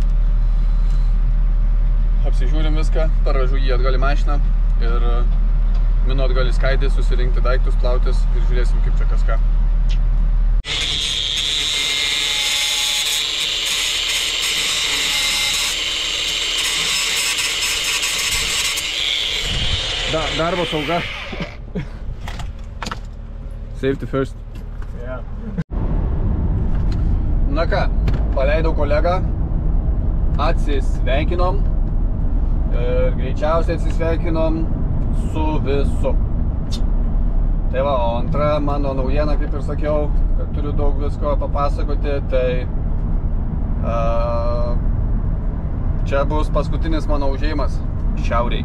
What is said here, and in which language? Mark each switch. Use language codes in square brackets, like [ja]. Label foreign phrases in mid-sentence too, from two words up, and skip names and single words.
[lt] Apsižiūrim viską, paražu jį atgal į mašiną ir minu atgal į skaidį, susirinkti daiktus, plautis ir žiūrėsim, kaip čia kas ką. Darbo sauga. [en] Safety first. Yeah. [lt] Na ką, paleidau kolegą, atsisveikinom ir greičiausiai atsisveikinom su visu. Tai va, o antra mano naujiena, kaip ir sakiau, kad turiu daug visko papasakoti, tai čia bus paskutinis mano užėjimas šiauriai.